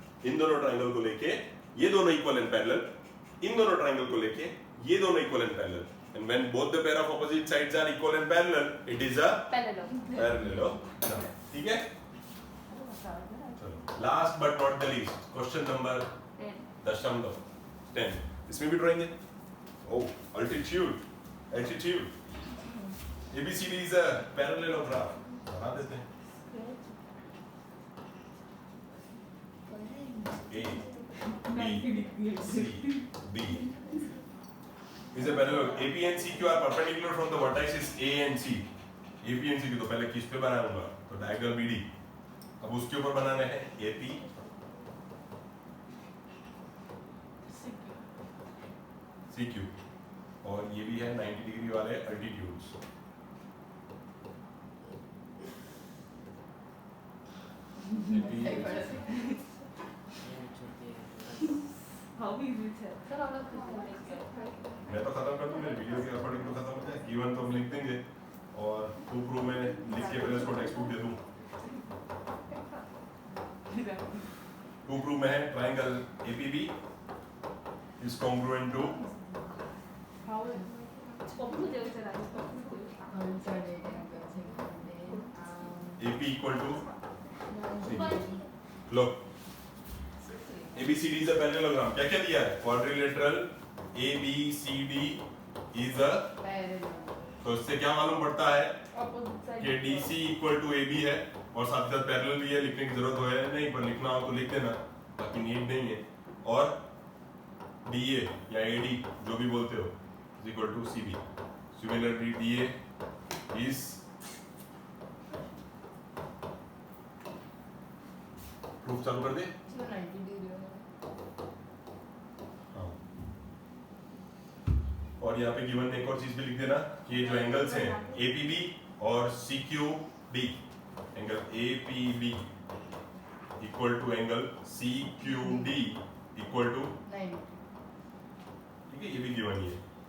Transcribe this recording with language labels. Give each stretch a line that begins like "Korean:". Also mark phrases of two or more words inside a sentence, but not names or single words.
Hindi: इन दोनों ट्रायंगल को लेके ये दोनों
English: equal and parallel,
Hindi: इन दोनों ट्रायंगल को लेके ये दोनों
English: equal and parallel, and when both the pair of opposite sides are equal and parallel, it is a parallelogram.
Hindi: ठीक है, चलो
English: last but not the least, question number 10.
Hindi: इसमें भी ड्राइंग है। ओह,
English: altitude ABCD is a parallelogram,
Hindi: बना देते हैं।
English: A, B, C, D is a parallelogram. AP and CQ are perpendicular from the vertices A and C. AP and CQ
Hindi: तो पहले किस पे बनाऊंगा? तो डायगोनल BD। अब उसके ऊपर बनाने हैं AP, CQ, और ये भी है 90 डिग्री वाले अल्टीट्यूड्स। मैं तो खत्म कर दूं, मेरे वीडियो के अकॉर्डिंग तो खत्म हो जाए, गिवन तो हम लिख देंगे और
English: to prove
Hindi: में लिख के पहले इसको
English: text book
Hindi: दे दूं।
English: to prove
Hindi: में है
English: triangle APB is congruent to AP equal to लो, ABCD is a parallelogram।
Hindi: क्या क्या दिया है?
English: quadrilateral ABCD is a,
Hindi: तो इससे क्या मालूम पड़ता है कि
English: DC equal to AB
Hindi: है और साथ ही साथ पैरेलल भी है। लिखने की जरूरत है नहीं, पर लिखना हो तो लिख देना, बाकी नीड नहीं है। और DA या AD जो भी बोलते हो
English: is equal to CB। Similarly DA is
Hindi: प्रूफ चालू कर दे। हाँ। और यहाँ पे गिवन एक और चीज भी लिख देना कि ये जो एंगल्स हैं APB और CQD,
English: angle APB equal to angle CQD equal to,
Hindi: ठीक है, ये भी गिवन ही है।